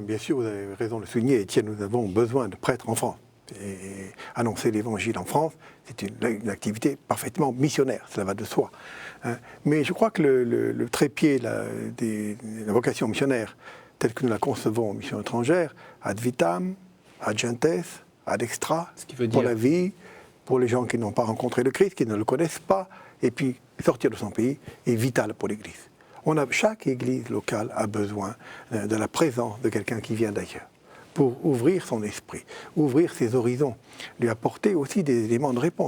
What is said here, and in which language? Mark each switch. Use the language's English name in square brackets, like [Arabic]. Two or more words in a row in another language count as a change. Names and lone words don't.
[French] Bien sûr, vous avez raison de le souligner, Étienne, nous avons besoin de prêtres en France. Et annoncer l'Évangile en France, c'est une activité parfaitement missionnaire, cela va de soi. Hein. Mais je crois que le trépied de la vocation missionnaire, telle que nous la concevons en mission étrangère, [Latin] ad vitam, ad gentes, ad extra, [French] pour la vie, pour les gens qui n'ont pas rencontré le Christ, qui ne le connaissent pas, et puis sortir de son pays est vital pour l'Église. Chaque Église locale a besoin de la présence de quelqu'un qui vient d'ailleurs, pour ouvrir son esprit, ouvrir ses horizons, lui apporter aussi des éléments de réponse.